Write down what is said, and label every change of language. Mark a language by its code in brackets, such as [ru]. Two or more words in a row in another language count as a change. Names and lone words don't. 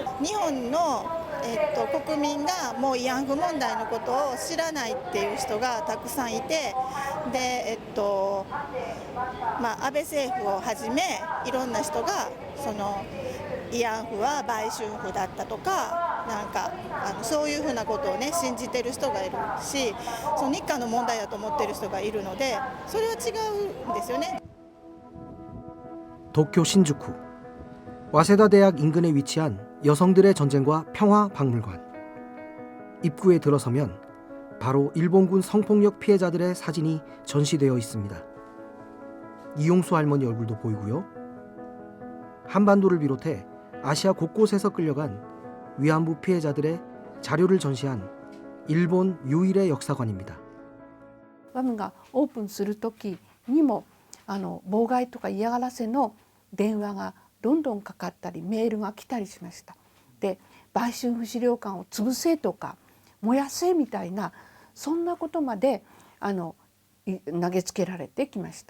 [ja] 日本の国民がもう慰安婦問題のことを知らないっていう人がたくさんいて、で、安倍政府をはじめいろんな人がその慰安婦は売春婦だったとか、なんかそういうふうなことをね信じてる人がいるし、その日韓の問題だと思ってる人がいるので、それは違うんですよね。 [ko] 도쿄 신주쿠 와세다 대학 인근에 위치한 여성들의 전쟁과 평화 박물관. 입구에 들어서면 바로 일본군 성폭력 피해자들의 사진이 전시되어 있습니다. 이용수 할머니 얼굴도 보이고요. 한반도를 비롯해 아시아 곳곳에서 끌려간 위안부 피해자들의 자료를 전시한 일본 유일의 역사관입니다. [ja] ワムがオープンする時にも妨害とか嫌がらせの電話がどんどんかかったりメールが来たりしました。で、売春婦資料館を潰せとか燃やせみたいなそんなことまで投げつけられてきました。